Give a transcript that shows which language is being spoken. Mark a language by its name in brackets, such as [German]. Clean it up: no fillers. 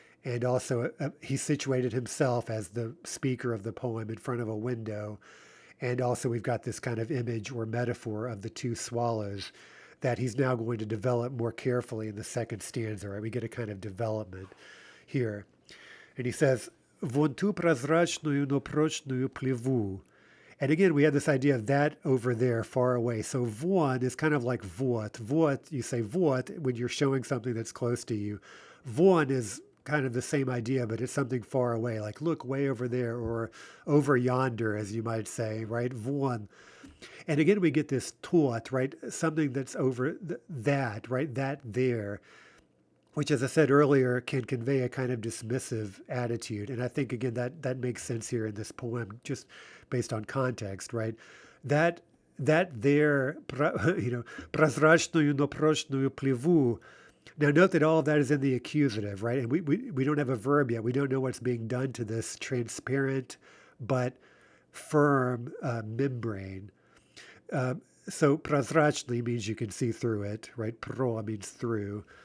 [English] And also, he situated himself as the speaker of the poem in front of a window. And also, we've got this kind of image or metaphor of the two swallows that he's now going to develop more carefully in the second stanza, right? We get a kind of development here. And he says, [Russian] Вон ту прозрачную, но прочную плеву. [English] And again, we have this idea of that over there, far away. So von is kind of like vot. Vot, you say vot when you're showing something that's close to you. Von is kind of the same idea, but it's something far away, like look way over there or over yonder, as you might say, right? Von. And again, we get this tot, right? Something that's over that, right? That there, which, as I said earlier, can convey a kind of dismissive attitude. And I think, again, that makes sense here in this poem, just based on context, right? That there, [Russian] прозрачную, но прочную плеву. [English] Now, note that all of that is in the accusative, right? And we don't have a verb yet. We don't know what's being done to this transparent but firm membrane. So прозрачный means you can see through it, right? Pro means through.